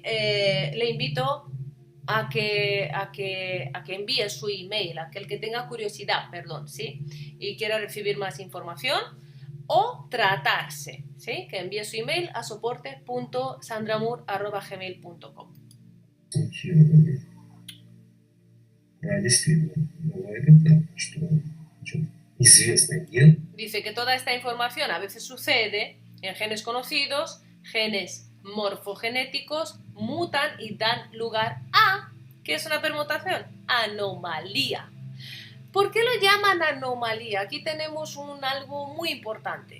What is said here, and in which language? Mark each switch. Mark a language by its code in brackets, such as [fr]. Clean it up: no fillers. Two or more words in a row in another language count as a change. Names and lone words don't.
[es] Le invito a que envíe su email, aquel que tenga curiosidad, perdón, ¿sí? Y quiera recibir más información o tratarse, ¿sí? Que envíe su email a soporte.sandramur@gmail.com. [ru] Да, действительно, бывает и так, что известный ген. [es] Dice que toda esta información a veces sucede en genes conocidos, genes morfogenéticos, mutan y dan lugar a, ¿qué es una permutación? Anomalía. ¿Por qué lo llaman anomalía? Aquí tenemos algo muy importante.